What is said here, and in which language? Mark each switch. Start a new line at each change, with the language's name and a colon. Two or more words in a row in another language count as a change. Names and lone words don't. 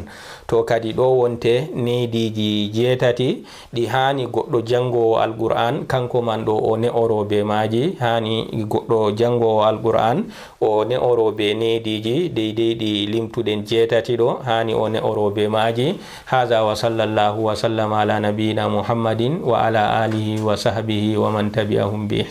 Fula: to kadi ɗo wonte nediji 7 ɗi hani goɗɗo jangowo alqur'an kanko man ɗo o ne'orobe maji. hani goɗɗo jangowo alqur'an o ne'orobe nediji deydey ɗi limtuɗen 7 ɗo hani o ne'orobe maji.
Arabic: هذا وصلى الله وسلم على نبينا محمد وعلى آله وصحبه ومن تبعهم ب